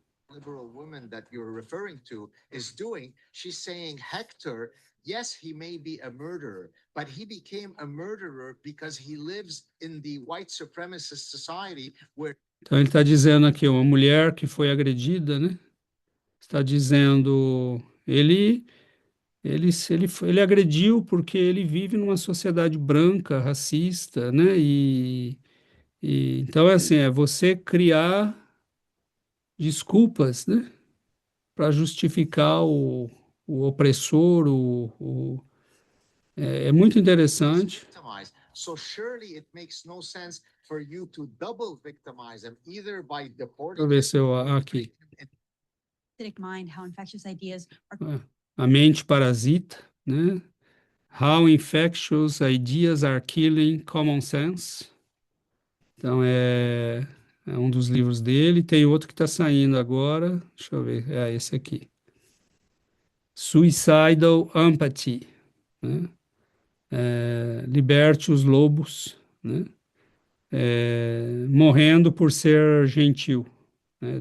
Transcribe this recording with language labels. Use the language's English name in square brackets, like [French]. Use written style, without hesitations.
[English] liberal woman that you're referring to is doing, she's saying Hector, yes, he may be a murderer, but he became a murderer because he lives in the white supremacist society where... [Portuguese] Então ele está dizendo aqui, uma mulher que foi agredida, né? Está dizendo, ele agrediu porque ele vive numa sociedade branca, racista, né? Então é assim, é você criar desculpas, né? Para justificar o opressor, é muito interessante. [English] So surely it makes no sense for you to double victimize them, either by [Portuguese] Deixa [English] deporting [Portuguese] eu ver se eu aqui. [English] Mind, how infectious ideas are... [Portuguese] A mente parasita, né? [English] How infectious ideas are killing common sense. [Portuguese] Então é um dos livros dele. Tem outro que está saindo agora. Deixa eu ver. É esse aqui. Suicidal Empathy, né? Liberte os lobos, né? Morrendo por ser gentil, né?